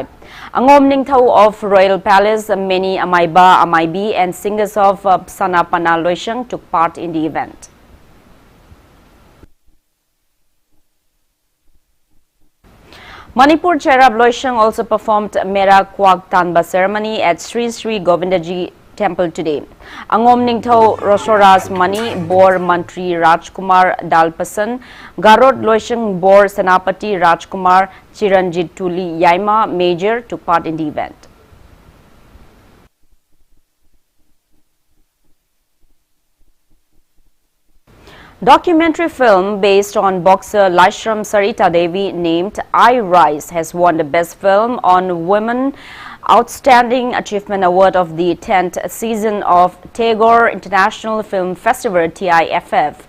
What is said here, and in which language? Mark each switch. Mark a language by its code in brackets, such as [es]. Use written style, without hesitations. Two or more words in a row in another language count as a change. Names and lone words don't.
[en] Angom Ningthau of Royal Palace, many Amaiba, Amaibi and singers of Sanapana Loishang took part in the event. Manipur Cherab Loishang also performed Mera Kwag Tanba ceremony at Sri Sri Govindaji Temple today. Angom Ningthau Roshoras Mani, Bor Mantri Rajkumar Dalpasan, Garod Loishang Bor Senapati Rajkumar Chiranjit Tuli Yaima Major took part in the event. Documentary film based on boxer Laishram Sarita Devi named I Rise has won the Best Film on Women Outstanding Achievement Award of the 10th season of Tagore International Film Festival TIFF.